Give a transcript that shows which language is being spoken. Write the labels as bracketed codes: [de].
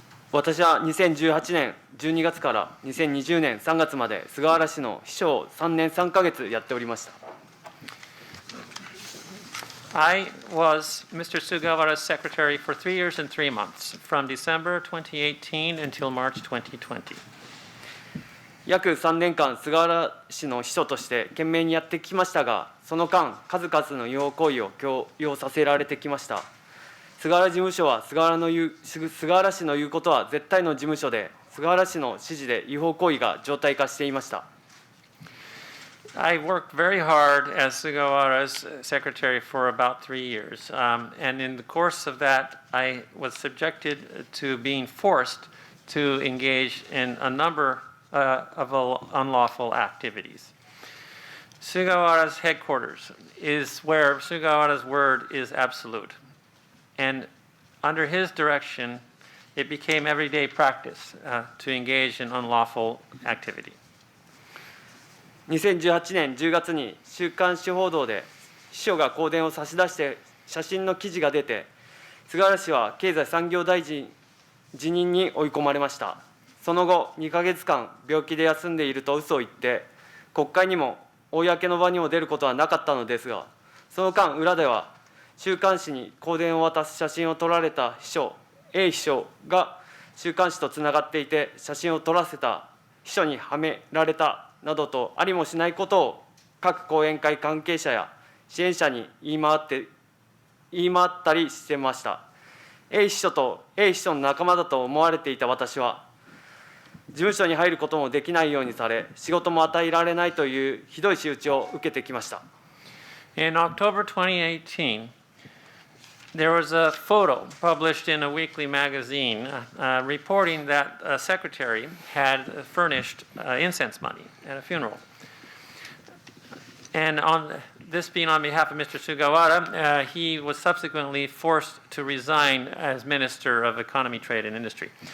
[ja] 私は2018年12月から2020年3月まで菅原氏の秘書を3年3ヶ月やっておりました。 [en] I was Mr. Sugawara's secretary for 3 years and 3 months, from December 2018 until March 2020. [ja] 約3年間、菅原氏の秘書として懸命にやってきましたが、その間、数々の違法行為を強要させられてきました。菅原事務所は菅原氏の言うことは絶対の事務所で、菅原氏の指示で違法行為が常態化していました。 [en] I worked very hard as Sugawara's secretary for about 3 years. And in the course of that, I was subjected to being forced to engage in a number of unlawful activities. Sugawara's headquarters is where Sugawara's word is absolute. And under his direction, it became everyday practice to engage in unlawful activity. [ja] 2018年10月に週刊誌報道で秘書が香典を差し出して写真の記事が出て、菅原氏は経済産業大臣辞任に追い込まれました。その後2ヶ月間病気で休んでいると嘘を言って、国会にも公の場にも出ることはなかったのですが、その間裏では週刊誌に香典を渡す写真を撮られた秘書 A 秘書が週刊誌とつながっていて、写真を撮らせた秘書にはめられたなどとありもしないことを各講演会関係者や支援者に言い回ったりしてました。 A 秘書と A 秘書の仲間だと思われていた私は、事務所に入ることもできないようにされ、仕事も与えられないというひどい仕打ちを受けてきました。 [en] In October 2018, there was a photo published in a weekly magazine reporting that a secretary had furnished incense money at a funeral. And this being on behalf of Mr. Sugawara, he was subsequently forced to resign as Minister of Economy, Trade, and Industry.